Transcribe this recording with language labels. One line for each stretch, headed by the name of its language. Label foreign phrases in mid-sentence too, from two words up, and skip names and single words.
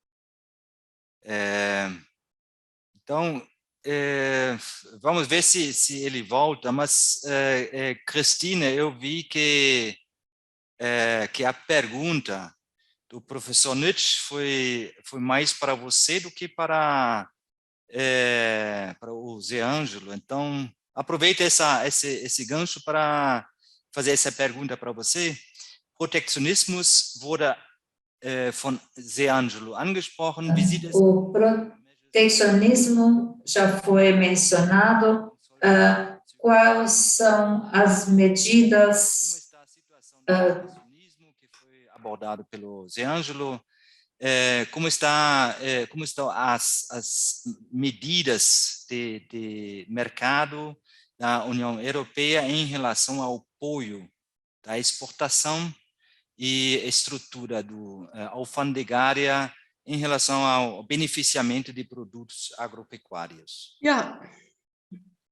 Portuguese: Então, vamos ver se ele volta, mas, Cristina, eu vi que a pergunta do professor Nitsch foi mais para você do que para o Zé Ângelo. Então, aproveita esse gancho para fazer essa pergunta para você.
German: Protektionismus wurde von Zé Ângelo angesprochen.
Portuguese: O protecionismo já foi mencionado. Quais são as medidas? Como está a situação do protecionismo que foi abordado pelo Zé Ângelo? Como estão as medidas de mercado da União Europeia em relação ao apoio da exportação e estrutura alfandegária em relação ao beneficiamento de produtos agropecuários?